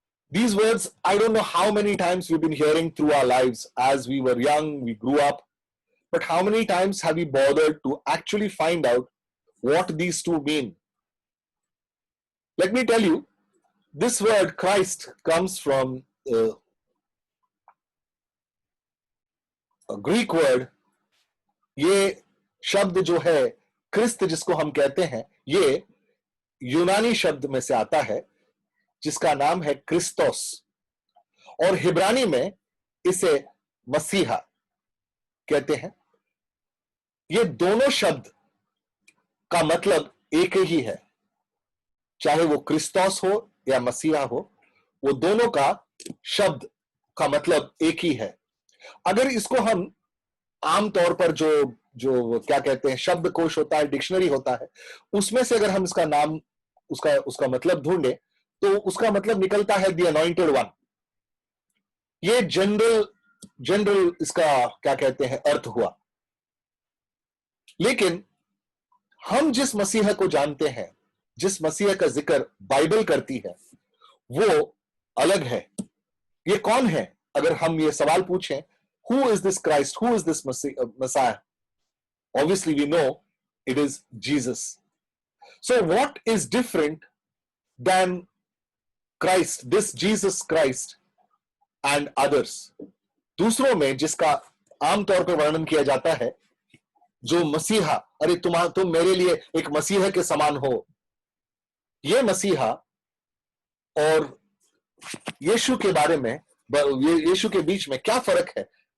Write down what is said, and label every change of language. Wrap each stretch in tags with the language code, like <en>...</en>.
<en>These words, I don't know how many times we've been hearing through our lives as we were young, we grew up, but how many times have we bothered to actually find out what these 2 mean? Let me tell you, this word Christ comes from a Greek word.</en> <hi>ये शब्द जो है क्रिस्त जिसको हम कहते हैं, ये यूनानी शब्द में से आता है जिसका नाम है क्रिस्तोस, और हिब्रानी में इसे मसीहा कहते हैं। ये दोनों शब्द का मतलब एक ही है, चाहे वो क्रिस्तोस हो या मसीहा हो, वो दोनों का शब्द का मतलब एक ही है। अगर इसको हम आमतौर पर जो क्या कहते हैं शब्दकोश होता है, डिक्शनरी होता है, उसमें से अगर हम इसका नाम उसका मतलब ढूंढे तो उसका मतलब निकलता है</hi> <en>The anointed one.</en> <hi>ये जनरल इसका क्या कहते हैं अर्थ हुआ। लेकिन हम जिस मसीहा को जानते हैं, जिस मसीहा का जिक्र बाइबल करती है, वो अलग है। ये कौन है? अगर हम ये सवाल पूछें,</hi> <en>who is this Christ? Who is this Messiah? Obviously, we know it is Jesus. So what is different than Christ, this Jesus Christ and others?</en> <hi>दूसरों में जिसका आमतौर पर वर्णन किया जाता है, जो मसीहा, अरे तुम मेरे लिए एक मसीहा के समान हो, ये मसीहा और यीशु के बारे में, यीशु के बीच में क्या फर्क है?</hi>